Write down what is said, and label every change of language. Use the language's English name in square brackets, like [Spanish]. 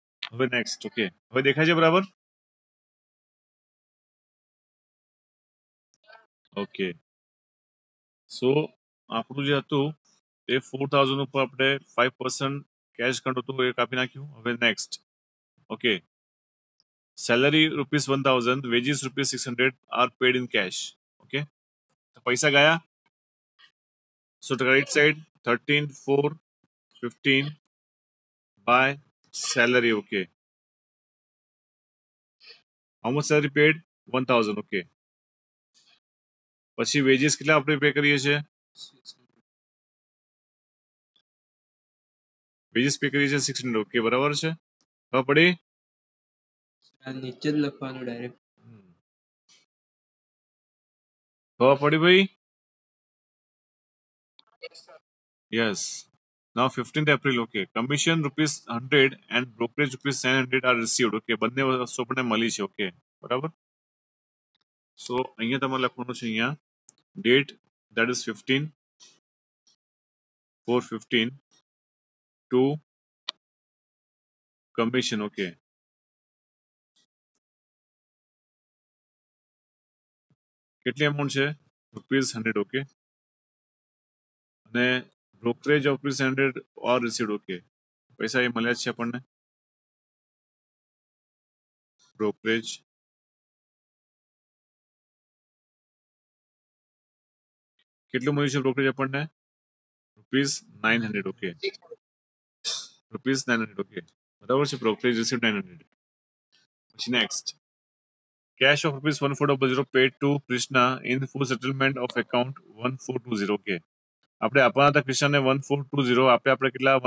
[Gujarati] હવે next. Okay, હવે દેખાય છે બરાબર? ઓકે, સો આપણું જે હતું એ 4000 ઉપર આપણે 5% કેશ કાઢો તો એ કાપી નાખ્યું. હવે next. [English] Okay, salary ₹1000, wages ₹600 are paid in cash. [Gujarati] Okay, તો પૈસા ગયા. [English] So right side 13 4 15 by salary. Okay, how much salary paid? 1000. [Gujarati] Okay, પછી વેજીસ કેટલા આપણે પે કરીએ છીએ? વેજીસ પે કરીએ છીએ 600. ઓકે, બરાબર છે. ખબર પડી? નીચે જ લખવાનું ડાયરેક્ટ. ખબર પડી ભાઈ? [English] Yes. Now 15th April. Okay, commission ₹100 and brokerage ₹700 are received. [Gujarati] Okay, બંને વસ્તુ આપણને મળી છે. ઓકે, બરાબર. સો અહીંયા તમારે લખવાનું છે અહીંયા date, [English] that is 15/4/15 to commission. [Gujarati] Okay, કેટલી અમાઉન્ટ છે? [English] ₹100. Okay, અને brokerage of ₹700 or received. [Gujarati] Okay, પૈસા એ મળ્યા જ છે આપણને. બ્રોકરેજ કેટલું મળ્યું છે? બ્રોકરેજ આપણને ₹900. ઓકે, ₹900. ઓકે, બરાબર છે. [English] Brokerage received 900. પછી next, cash of ₹1400 paid to Krishna in full settlement of account 1420. [Gujarati] Okay, આપણે આપવાના હતા કૃષ્ણને 1420, આપણે કેટલા?